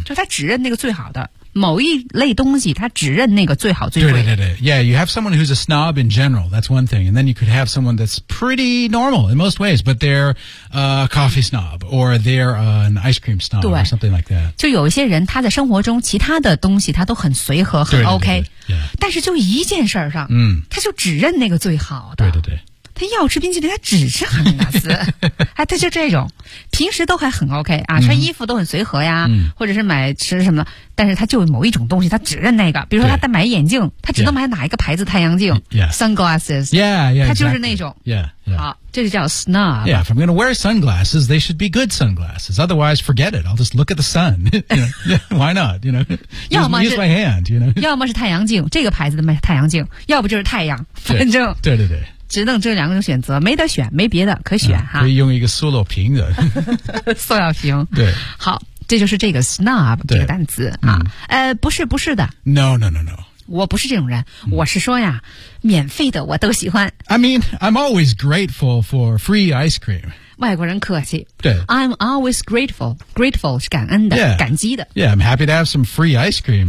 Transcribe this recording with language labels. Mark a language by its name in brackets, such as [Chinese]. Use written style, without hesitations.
[Chinese] 就他只认那个最好的某一类东西，他只认那个最好最贵。对对对 [English] ，Yeah, you have someone who's a snob in general. That's one thing, and then you could have someone that's pretty normal in most ways, but they're a coffee snob or they're an ice cream snob or something like that. [Chinese] 就有一些人，他在生活中其他的东西他都很随和，很 OK，对对对、 [English] yeah. [Chinese] 但是就一件事儿上，嗯，他就只认那个最好的。对对对。他要吃冰淇淋，他只吃哈根达斯，哎，他就这种，平时都还很 OK 啊，穿衣服都很随和呀，嗯、或者是买吃什么的，但是他就某一种东西，他只认那个，比如说他在买眼镜，他只能买哪一个牌子太阳镜 [English] ，sunglasses，yeah yeah，他就是那种，yeah， [Chinese] 好，这就叫 snob。 [English] Yeah， if I'm gonna wear sunglasses， they should be good sunglasses， otherwise forget it， I'll just look at the sun， why not， you know， [Chinese] 要么 [English] use my hand， you know， [Chinese] 要么是太阳镜，这个牌子的买太阳镜，要不就是太阳，反正，对对对。只能这两个选择，没得选，没别的可选、哈。可以用一个塑料瓶的，塑料瓶。对，好，这就是这个 snob 这个单词啊、嗯。不是，不是的。 [English] No. [Chinese] 我不是这种人，我是说呀、嗯，免费的我都喜欢。 [English] I mean, I'm always grateful for free ice cream. [Chinese] 外国人客气。对。 [English] I'm always grateful. Grateful [Chinese] 是感恩的， [English] yeah. [Chinese] 感激的。 [English] Yeah, I'm happy to have some free ice cream.